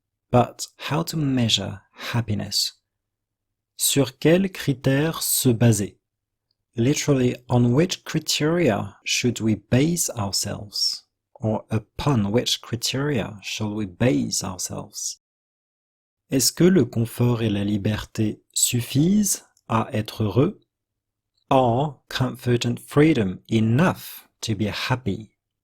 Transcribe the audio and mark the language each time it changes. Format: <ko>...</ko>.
<en>But how to measure happiness?</en> <fr>Sur quels critères se baser?</fr> <en>Literally, on which criteria should we base ourselves? Or upon which criteria shall we base ourselves?</en> <fr>Est-ce que le confort et la liberté suffisent à être heureux?</fr> <en>Are comfort and freedom enough to be happy?</en>